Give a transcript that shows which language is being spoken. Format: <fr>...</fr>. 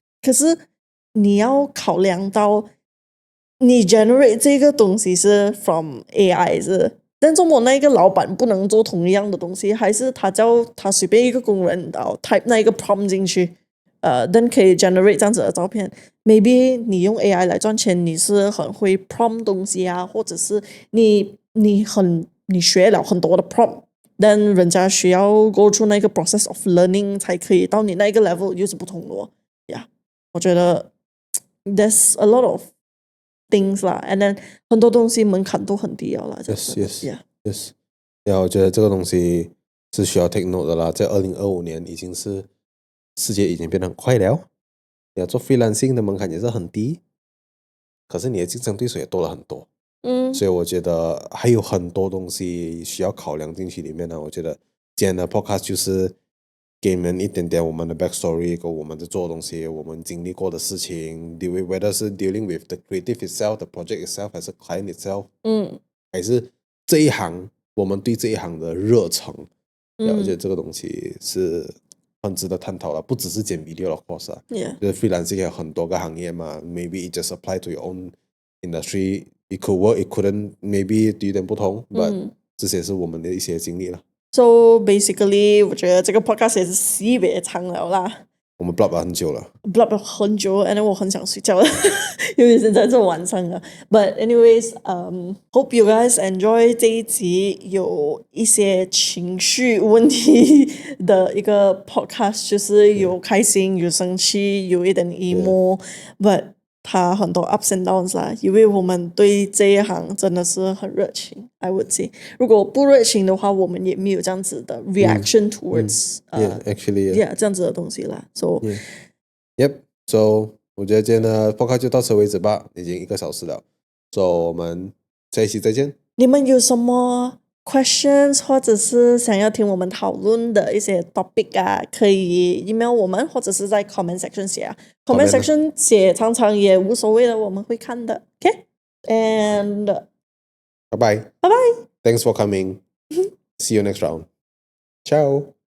<zh>可是你要考量到，你 generate 这个东西是 from AI 是，但中国那一个老板不能做同样的东西，还是他叫他随便一个工人然后 type 那一个 prompt 进去，then 可以 generate 这样子的照片。 Maybe 你用 AI 来赚钱，你是很会 prompt 东西啊，或者是你学了很多的 prompt， 但人家需要</zh> <en>go through</en> <zh>那个</zh> <en>process of learning</en> <zh>才可以到你那一个 level， 又是不同的哦。 Yeah， 我觉得</zh> <en>there's a lot of things</en> <zh>啦，</zh> <en>and then</en> <zh>很多东西门槛都很低了啦。</zh> <en>Yes。</en> <zh>我觉得这个东西是需要 take note 的啦。在2025年已经是世界已经变得很快了，要做 freelancing 的门槛也是很低，可是你的竞争对手也多了很多。所以我觉得还有很多东西需要考量进去里面呢。我觉得今天的 podcast 就是给你们一点点我们的 backstory， 跟我们在做的东西，我们经历过的事情 ，whether 是</zh> <en>dealing with the creative itself， the project itself，</en> <zh>还是 client itself，还是这一行，我们对这一行的热忱，我觉得这个东西是很值得探讨的，不只是剪 video 的 course 啊。</zh> <en>Yeah.</en> <zh>就是 freelancing 有很多个行业嘛 ，</zh> <en>maybe it just apply to your own industry. It could work, it couldn't.</en> <zh>Maybe 有点不同，but 这些是我们的一些经历了。</zh> <en>So basically，</en> <zh>我觉得这个 podcast 也是西北长了啦。我们 blab 了很久了，blab 了很久，and 我很想睡觉了，因为现在是晚上了。</zh> <en>But anyways，hope you guys enjoy</en> <zh>这一集有一些情绪问题的一个 podcast，就是有开心，有生气，有一点 emo，but 它很多</zh> <en>ups and downs</en> <zh>啦，因为我们对这一行真的是很热情。</zh> <en>I would say，</en> <zh>如果不热情的话，我们也没有这样子的 reaction towards</zh> <en>actually</en> <zh>yeah 这样子的东西啦。</zh> <en>So yep.</en> <zh>So 我觉得今天的 podcast 就到此为止吧，已经1个小时了。 So 我们下一期再见。你们有什么 questions 或者是想要听我们讨论的一些 topic 啊，可以 email 我们，或者是在 comment section 写啊。 comment section 写常常也无所谓的，我们会看的。</zh> <en>OK，and bye bye. bye bye. Thanks for coming. See you next round. Ciao.</en>